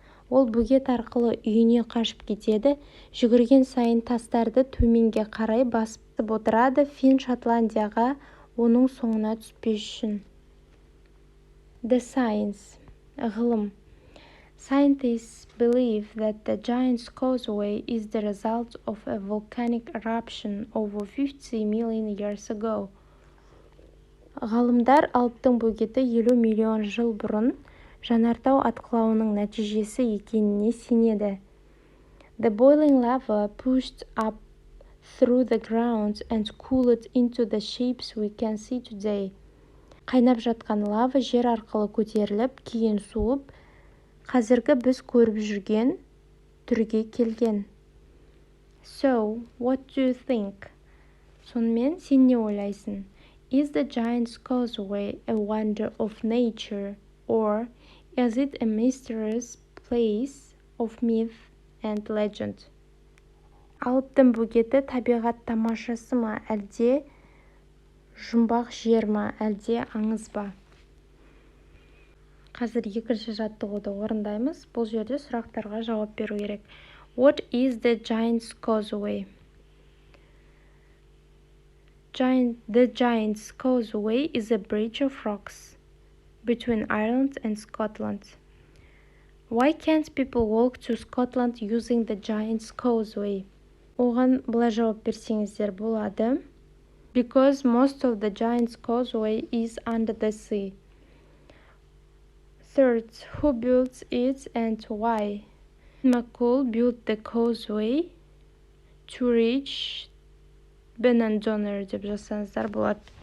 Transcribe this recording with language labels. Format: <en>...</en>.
<kk>Ол бөгет арқылы үйіне қашып кетеді, жүгірген сайын тастарды төменге қарай басып отырады, Фин Шотландияға оның соңына түспес үшін.</kk> <en>The science.</en> <kk>Ғылым.</kk> <en>Scientists believe that the Giant's Causeway is the result of a volcanic eruption over 50 million years ago.</en> <kk>Ғалымдар Алыптың бөгеті 50 миллион жыл бұрын жанартау атқылауының нәтижесі екеніне сенеді.</kk> <en>The boiling lava pushed up through the ground and cooled into the shapes we can see today.</en> <kk>Қайнап жатқан лава жер арқылы көтеріліп, кейін суып, қазіргі біз көріп жүрген түрге келген.</kk> <en>So, what do you think?</en> <kk>Сонымен сен не ойлайсың?</kk> <en>Is the Giant's Causeway a wonder of nature, or is it a mysterious place of myth and legend?</en> <kk>Алыптың бөгеті табиғат тамашасы ма, әлде жұмбақ жер ма, әлде аңыз ба? Қазір екінші жаттығуды орындаймыз. Бұл жерде сұрақтарға жауап беру керек.</kk> <en>What is the Giant's Causeway? The Giant's Causeway is a bridge of rocks between Ireland and Scotland. Why can't people walk to Scotland using the Giant's Causeway?</en> <kk>Оған былай жауап берсеңіздер болады.</kk> <en>Because most of the Giant's Causeway is under the sea. Third, who built it and why? Finn McCool built the causeway to reach Benandonner</en> <kk>деп жазсаңыздар болады.</kk>